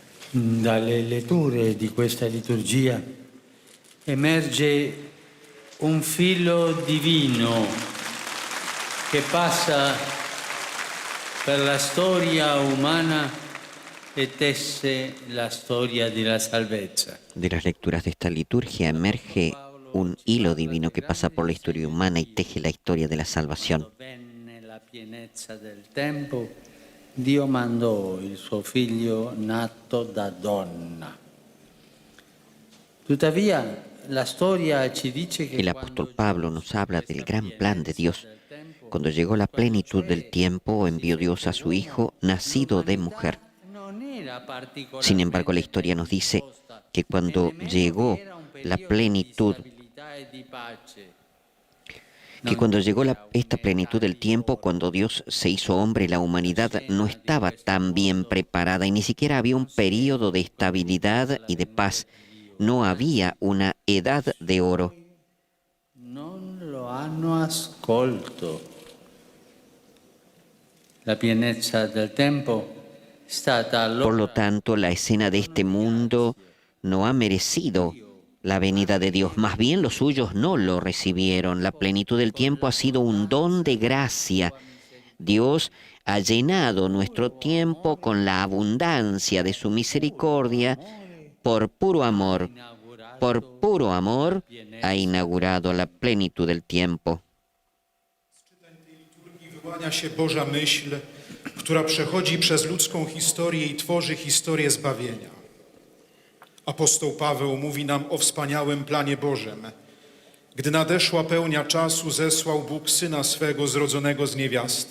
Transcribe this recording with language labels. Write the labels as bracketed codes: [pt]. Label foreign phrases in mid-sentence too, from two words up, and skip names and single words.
[it] Dalle letture di questa liturgia emerge un filo divino che passa per la storia umana e tesse la storia della salvezza. [es] De las lecturas de esta liturgia emerge un hilo divino que pasa por la historia humana y teje la historia de la salvación. [it] Quando venne la pienezza del tempo, Dio mandò il suo figlio nato da donna. Tuttavia, la storia ci dice che [es] El apóstol Pablo nos habla del gran plan de Dios. Cuando llegó la plenitud del tiempo, envió Dios a su Hijo, nacido de mujer. Sin embargo, la historia nos dice que cuando llegó la plenitud, esta plenitud del tiempo, cuando Dios se hizo hombre, la humanidad no estaba tan bien preparada y ni siquiera había un período de estabilidad y de paz. No había una edad de oro. [it] Non lo hanno ascolto. La pienezza del tempo è stata [es] Por lo tanto, la escena de este mundo no ha merecido la venida de Dios. Más bien los suyos no lo recibieron. La plenitud del tiempo ha sido un don de gracia. Dios ha llenado nuestro tiempo con la abundancia de su misericordia. Por puro amor ha inaugurado la plenitud del tiempo. [pl] Wyłania się Boża myśl, która przechodzi przez ludzką historię i tworzy historię zbawienia. Apostoł Paweł mówi nam o wspaniałym planie Bożym. Gdy nadeszła pełnia czasu, zesłał Bóg Syna swego zrodzonego z niewiasty.